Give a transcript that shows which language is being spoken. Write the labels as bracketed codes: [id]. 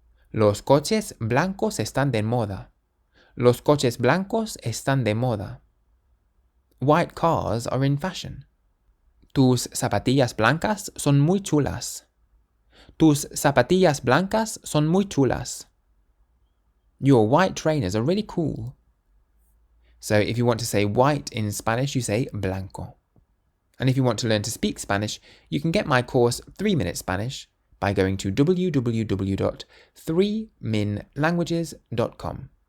[es] Los coches blancos están de moda. Los coches blancos están de moda. [en] White cars are in fashion. [es] Tus zapatillas blancas son muy chulas. Tus zapatillas blancas son muy chulas. [en] Your white trainers are really cool. So if you want to say white in Spanish, you say blanco. And if you want to learn to speak Spanish, you can get my course 3 Minute Spanish by going to www.3minlanguages.com.